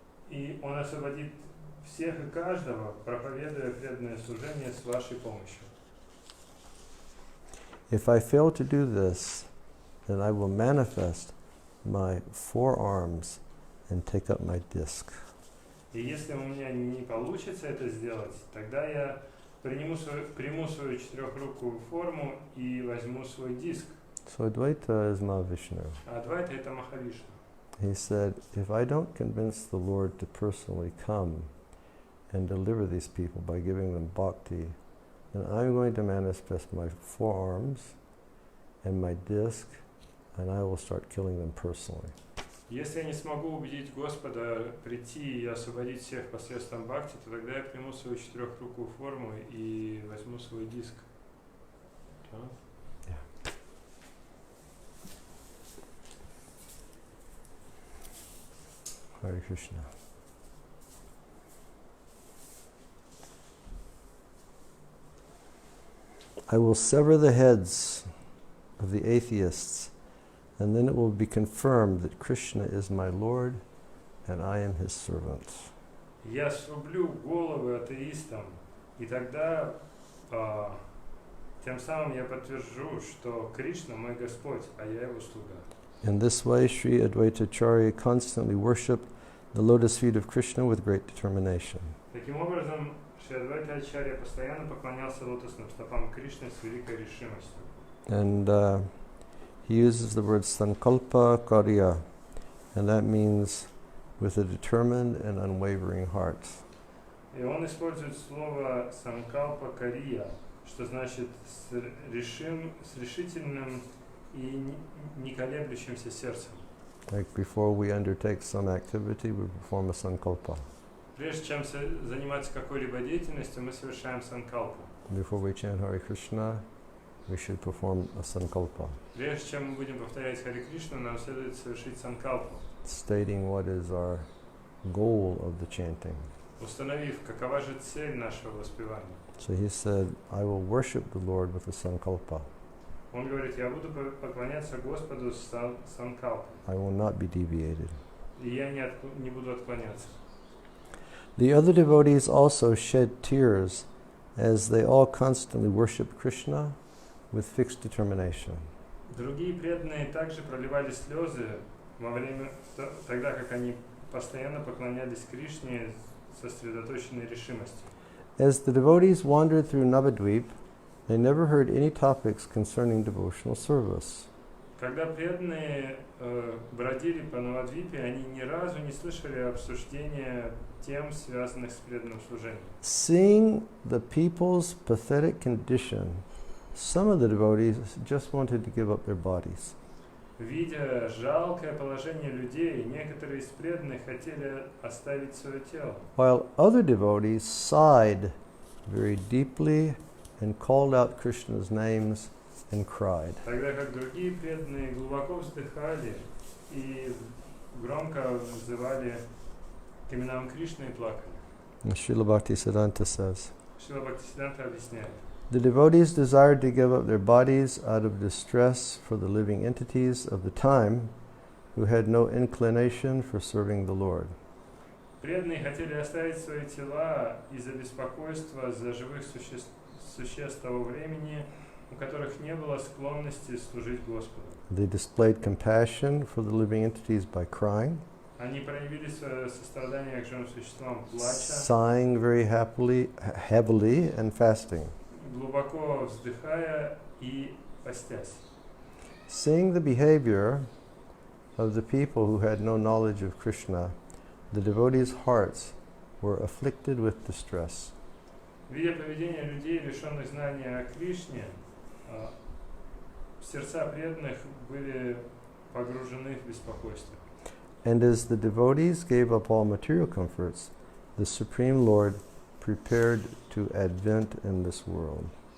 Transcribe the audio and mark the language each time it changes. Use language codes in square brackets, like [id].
[ru] И он освободит всех и каждого, проповедуя преданное служение с вашей помощью. [en] If I fail to do this, then I will manifest my forearms and take up my disc. [ru] И если у меня не получится это сделать, тогда я приму свою четырехрукую форму и возьму свой диск. [en] So Advaita is Mahavishnu. [ru] А Адвайта — это Махавишну. [en] He said, if I don't convince the Lord to personally come and deliver these people by giving them bhakti, then I'm going to manifest my forearms and my disc, and I will start killing them personally. [ru] Если я не смогу убедить Господа прийти и освободить всех посредством бхакти, то тогда я приму свою четырехрукую форму и возьму свой диск. [en] Hare Krishna. I will sever the heads of the atheists, and then it will be confirmed that Krishna is my Lord and I am his servant. [ru] я срублю головы атеистам, и тогда тем самым я подтвержу, что Кришна мой Господь, а я его слуга. [en] In this way, Sri Advaitacharya constantly worshipped the lotus feet of Krishna with great determination. [ru] Таким образом, Шри Адвайта Ачарья постоянно поклонялся лотосным стопам Кришны с великой решимостью. [en] And he uses the word sankalpa karya, and that means with a determined and unwavering heart. [ru] И он использует слово санкалпа кария, что значит с решительным и не колеблющимся сердцем. [en] Like before we undertake some activity, we perform a sankalpa. [ru] Прежде чем заниматься какой-либо деятельностью, мы совершаем санкалпу. [en] Before we chant Hare Krishna, we should perform a sankalpa, [ru] Прежде чем мы будем повторять Харе Кришну, нам следует совершить санкалпу, [en] stating what is our goal of the chanting. [ru] установив, какова же цель нашего воспевания. [en] So he said, I will worship the Lord with a sankalpa. [ru] Он говорит, я буду поклоняться Господу с санкалпой, [en] I will not be deviated. [ru] и я не буду отклоняться. [en] The other devotees also shed tears as they all constantly worshiped Krishna with fixed determination. [ru] Другие преданные также проливали слезы во время, тогда как они постоянно поклонялись Кришне с сосредоточенной решимостью. [en] As the devotees wandered through Navadvip, they never heard any topics concerning devotional service. [ru] Когда преданные бродили по Навадвипе, они ни разу не слышали обсуждения тем, связанных с преданным служением. [en] Seeing the people's pathetic condition, some of the devotees just wanted to give up their bodies. [ru] Видя жалкое положение людей, некоторые из преданных хотели оставить свое тело, [en] While other devotees sighed very deeply and called out Krishna's names and cried. [ru] тогда как другие преданные глубоко вздыхали и громко взывали к именам Кришны и плакали. [en] Srila Bhaktisiddhanta says, [ru] Шрила Бхактисиддханта объясняет. [en] the devotees desired to give up their bodies out of distress for the living entities of the time who had no inclination for serving the Lord. [ru] Преданные хотели оставить свои тела из-за беспокойства за живых существ того времени, у которых не было склонности служить Господу. [en] They displayed compassion for the living entities by crying, [ru] Они проявили свое сострадание к живым существам, плача, [en] sighing very heavily and fasting. [ru] глубоко вздыхая и постясь. [en] Seeing the behavior of the people who had no knowledge of Krishna, the devotees' hearts were afflicted with distress. [ru] Видя поведение людей, лишенных знания о Кришне, сердца преданных были погружены в беспокойство. [en] And as the devotees gave up all material comforts, the Supreme Lord prepared to advent in this world.